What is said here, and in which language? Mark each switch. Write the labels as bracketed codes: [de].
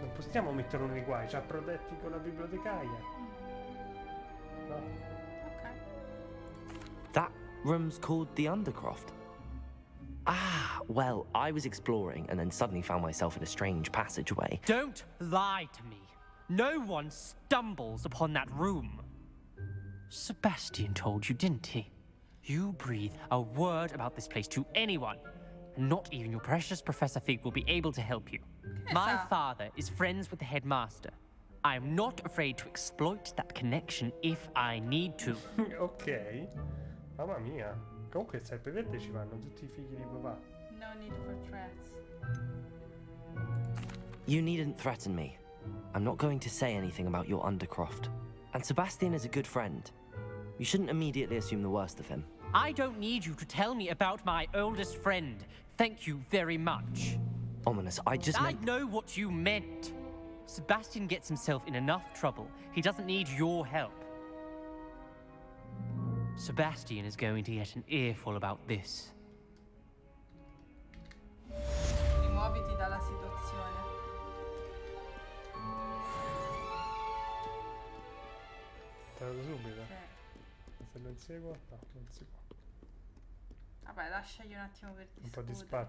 [it] Non possiamo metterlo nei guai, ci ha protetti con la bibliotecaria. No. Ok. [en] That room's called the Undercroft. Ah, well, I was exploring and then suddenly found myself in a strange passageway. Don't lie to me. No one stumbles upon that room. Sebastian told you, didn't he? You breathe a word about this place to anyone, and not even your precious Professor Fig will be able to help you. My father is friends with the headmaster. I am not afraid to exploit that connection if I need to. [it] Ok. Mamma mia. Comunque serpeverde ci vanno tutti i figli di papà. [en] No need for threats. You needn't threaten me. I'm not going to say anything about your Undercroft. And Sebastian is a good friend. You shouldn't immediately assume the worst of him. I don't need you to tell me about my oldest friend. Thank you very much. Ominous, I know what you meant. Sebastian gets himself in enough trouble. He doesn't need your help. Sebastian is going to get an earful about this. [it] Rimuoviti dalla situazione. Te lo subito. Sì. Se lo inseguo? No, non si può. Vabbè, lasciagli un attimo per Un po' di discutere.